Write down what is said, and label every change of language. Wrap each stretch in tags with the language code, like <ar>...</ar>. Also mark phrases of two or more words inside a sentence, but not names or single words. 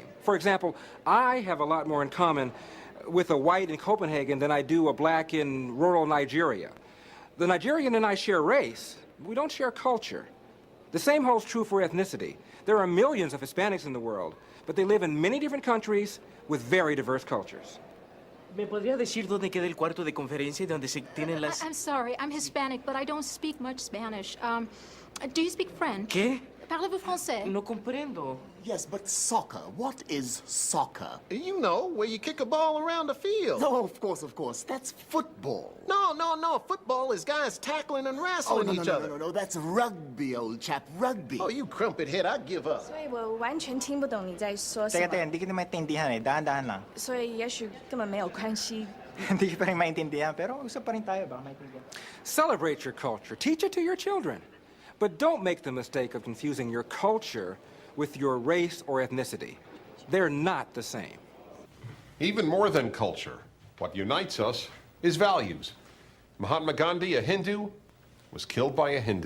<en>For example, I have a lot more in common with a white in Copenhagen than I do a black in rural Nigeria. The Nigerian and I share race. We don't share culture. The same holds true for ethnicity. There are millions of Hispanics in the world, but they live in many different countries with very diverse cultures.</en> <es>¿Me podría decir dónde queda el cuarto de conferencia donde se tienen las...</es> <en>I'm sorry, I'm Hispanic, but I don't speak much Spanish. Do you speak French?</en> <es>¿Qué?</es> <fr>Parlez-vous français?</fr> <es>No comprendo.</es> <en>Yes, but soccer. What is soccer? You know, where you kick a ball around the field. No, of course. That's football. No. Football is guys tackling and wrestling each other. No. That's rugby, old chap. Rugby. Oh, you crumpet head, I give up.</en> <zh>所以我完全听不懂你在说什么。</zh> <tl>Teka, hindi kita maintindihan eh. Dahan-dahan lang.</tl> <zh>所以也许根本没有关系。</zh> <tl>Hindi pa rin maintindihan, pero usap pa rin tayo, baka maintindihan.</tl> <en>Celebrate your culture. Teach it to your children. But don't make the mistake of confusing your culture with your race or ethnicity. They're not the same. Even more than culture, what unites us is values. Mahatma Gandhi, a Hindu, was killed by a Hindu.</en>